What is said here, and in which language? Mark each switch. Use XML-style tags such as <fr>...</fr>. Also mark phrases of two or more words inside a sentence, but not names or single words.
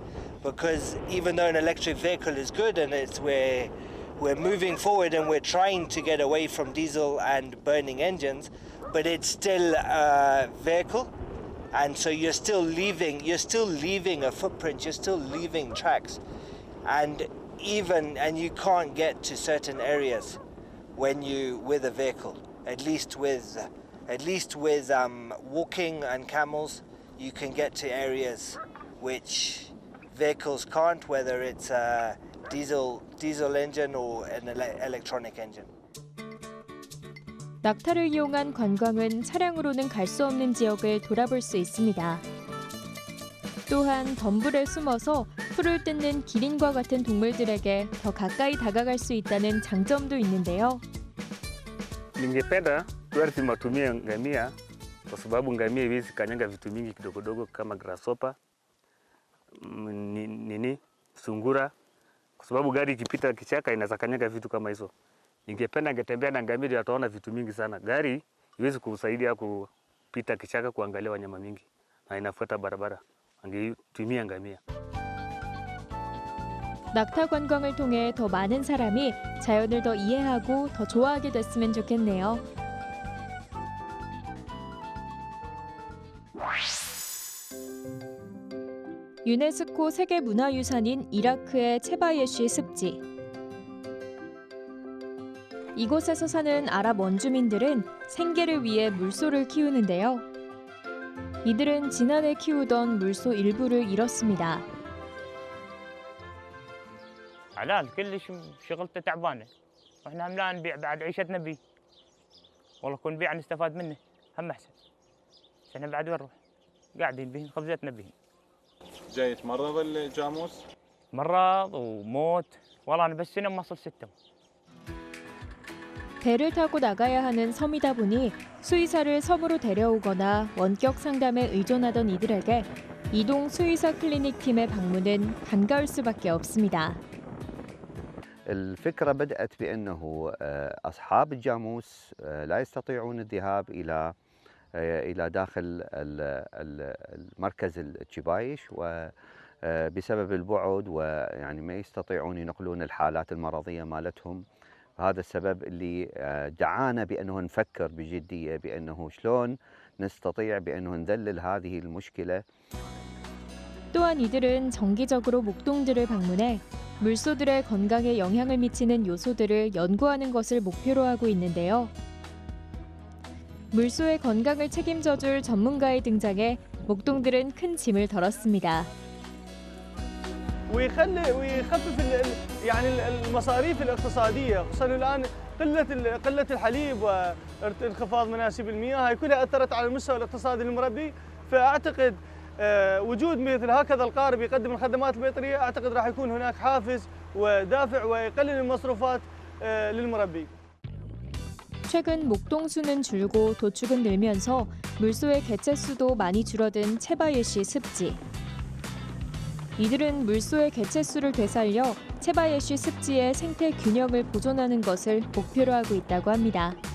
<en>because even though an electric vehicle is good and we're moving forward and we're trying to get away from diesel and burning engines, but it's still a vehicle, and so you're still leaving a footprint, you're still leaving tracks, and you can't get to certain areas when you with a vehicle. At least with walking and camels, you can get to areas which vehicles can't, whether it's a diesel engine or an electronic engine.</en> <ko>낙타를 이용한 관광은 차량으로는 갈 수 없는 지역을 돌아볼 수 있습니다. 또한 덤불에 숨어서 풀을 뜯는 기린과 같은 동물들에게 더 가까이 다가갈 수 있다는 장점도 있는데요.</ko> <sw>Ningependa tuwe tunatumia ngamia kwa sababu ngamia hizi kanyaga vitu mingi kidogo dogo kama grasshopper, sungura, kwa sababu gari ikipita kichaka inaweza kanyaga vitu kama hizo. Ningependa ngetembea na ngamia ndio ataona vitu mingi sana. Gari iwezi kusaidia kupita kichaka kuangalia wanyama mingi na inafuata barabara. angetumia ngamia.</sw> <ko>낙타 관광을 통해 더 많은 사람이 자연을 더 이해하고 더 좋아하게 됐으면 좋겠네요. 유네스코 세계문화유산인 이라크의 체바예시 습지. 이곳에서 사는 아랍 원주민들은 생계를 위해 물소를 키우는데요. 이들은 지난해 키우던 물소 일부를 잃었습니다.</ko> <ar>علاج كلش شغلته تعبانه واحنا هم لا نبيع بعد عيشتنا بيه والله كون نبيع نستفاد منه هم احسن احنا بعد وين نروح قاعدين بهن خبزتنا بهن جاي يتمرض الجاموس مرض وموت والله انا بس سنه ما صل 6</ar> <ko>배를 타고 나가야 하는 섬이다 보니 수의사를 섬으로 데려오거나 원격 상담에 의존하던 이들에게 이동 수의사 클리닉 팀의 방문은 반가울 수밖에 없습니다.</ko> <ar>الفكرة بدأت بأنه أصحاب الجاموس لا يستطيعون الذهاب إلى داخل المركز التشيبايش وبسبب البعد ويعني ما يستطيعون ينقلون الحالات المرضية مالتهم. هذا السبب اللي دعانا بأنه نفكر بجدية بأنه شلون نستطيع بأنه نذلل هذه المشكلة.</ar> <ko>또한 이들은 정기적으로 목동들을 방문해 물소들의 건강에 영향을 미치는 요소들을 연구하는 것을 목표로 하고 있는데요. 물소의 건강을 책임져줄 전문가의 등장에 목동들은 큰 짐을 덜었습니다.</ko> <ar>ويخفف يعني المصاريف الاقتصاديه خصوصا الان قله الحليب وانخفاض مناسيب المياه هاي كلها اثرت على المستوى الاقتصادي للمربي. فاعتقد وجود مثل هكذا القارب يقدم الخدمات البيطريه اعتقد راح يكون هناك حافز ودافع ويقلل المصروفات للمربي.</ar> <ko>최근 목동수는 줄고 도축은 늘면서 물소의 개체수도 많이 줄어든 체바예시 습지. 이들은 물소의 개체수를 되살려 체바예시 습지의 생태 균형을 보존하는 것을 목표로 하고 있다고 합니다.</ko>